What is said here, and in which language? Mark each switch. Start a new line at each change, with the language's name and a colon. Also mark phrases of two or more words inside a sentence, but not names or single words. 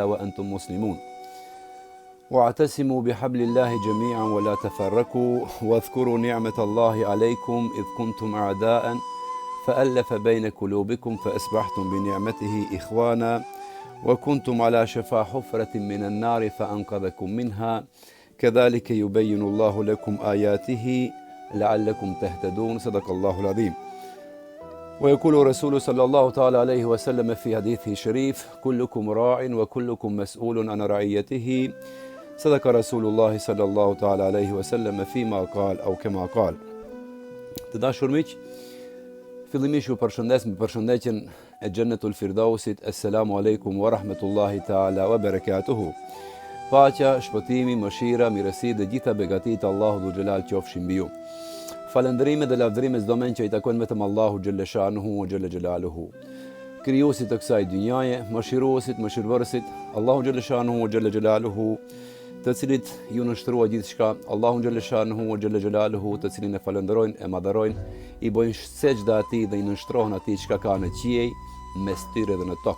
Arabic: وأنتم مسلمون واعتصموا بحبل الله جميعا ولا تفرقوا واذكروا نعمة الله عليكم إذ كنتم أعداء فألف بين قلوبكم فأصبحتم بنعمته إخوانا وكنتم على شفا حفرة من النار فأنقذكم منها كذلك يبين الله لكم آياته لعلكم تهتدون صدق الله العظيم. ويقول رسول صلى الله تعالى عليه وسلم في حديثه الشريف كلكم راع وكلكم مسؤول عن رعيته صدق رسول الله صلى الله تعالى عليه وسلم فيما قال أو كما قال.
Albanian: Të dashur miq, fillimisht ju përshëndes me përshëndetjen e Xhennetul Firdausit.
Arabic: السلام عليكم ورحمة الله تعالى وبركاته.
Albanian: Paqja, shpëtimi, mëshira, mirësi dhe gjitha begatitë e Allahut
Arabic: ذو الجلال
Albanian: qofshin mbi ju. Falëndërime dhe lavdërime çdo men që i takojnë vetëm Allahu
Arabic: جل شأنه وجل جلاله.
Albanian: Krijuesit të kësaj dynjaje, mëshiruesit, mëshirvërësit, Allahu
Arabic: جل شأنه وجل جلاله,
Albanian: të cilit ju nështrua gjithçka, Allahu
Arabic: جل شأنه وجل جلاله,
Albanian: të cilin e falënderojnë, e madhërojnë, i bojnë sejdë atij dhe i nënshtrohen atij çka ka në qiej, mes tyre dhe në tokë.